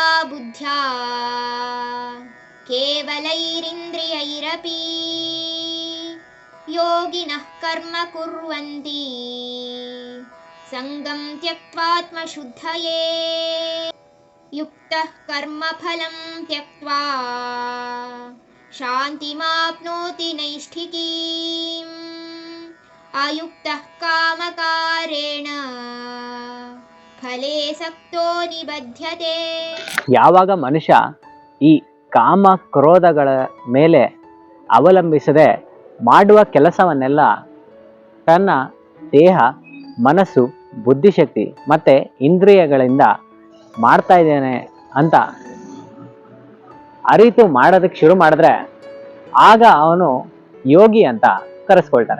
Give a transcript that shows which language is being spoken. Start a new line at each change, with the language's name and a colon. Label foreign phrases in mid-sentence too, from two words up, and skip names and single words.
Sanskrit: बुद्ध्या केवलैरिन्द्रियैरपि योगिनः कर्म कुर्वन्ति संगं त्यक्त्वात्मशुद्धये युक्तः कर्मफलं त्यक्त्वा शान्तिमाप्नोति नैष्ठिकीम् अयुक्तः कामकारेण ಫಲೇ ಸಕ್ತೋ ನಿಬಧ್ಯತೆ.
Kannada: ಯಾವಾಗ ಮನುಷ್ಯ ಈ ಕಾಮ ಕ್ರೋಧಗಳ ಮೇಲೆ ಅವಲಂಬಿಸದೆ ಮಾಡುವ ಕೆಲಸವನ್ನೆಲ್ಲ ತನ್ನ ದೇಹ, ಮನಸ್ಸು, ಬುದ್ಧಿಶಕ್ತಿ ಮತ್ತು ಇಂದ್ರಿಯಗಳಿಂದ ಮಾಡ್ತಾ ಇದ್ದೇನೆ ಅಂತ ಅರಿತು ಮಾಡೋದಕ್ಕೆ ಶುರು ಮಾಡಿದ್ರೆ ಆಗ ಅವನು ಯೋಗಿ ಅಂತ ಕರೆಸ್ಕೊಳ್ತಾನೆ.